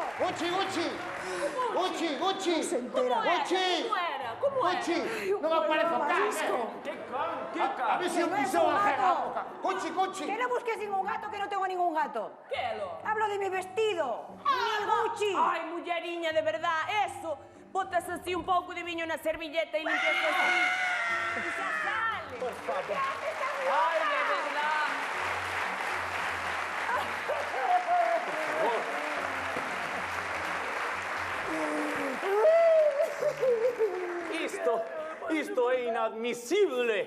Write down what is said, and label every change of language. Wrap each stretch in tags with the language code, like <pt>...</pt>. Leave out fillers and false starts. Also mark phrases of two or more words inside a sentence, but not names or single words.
<gl>Gucci, Gucci! Gucci, Gucci! Como era? Gucci! Como era? Como era? Gucci! Non aparece o can, A ver se o pisou a jega. Gucci, Gucci!</gl> <es>Que no busques ningún gato, que no tengo ningún gato. Que lo? Hablo de mi vestido. El Gucci.</es> <gl>Ai, mulleriña,</gl> <es>de verdad, eso.</es> <gl>Botas así un pouco de viño na servilleta e limpias así. E xa sale. Por favor. Ai,</gl> <es>de verdad.</es> <gl>Isto é inadmisible.</gl>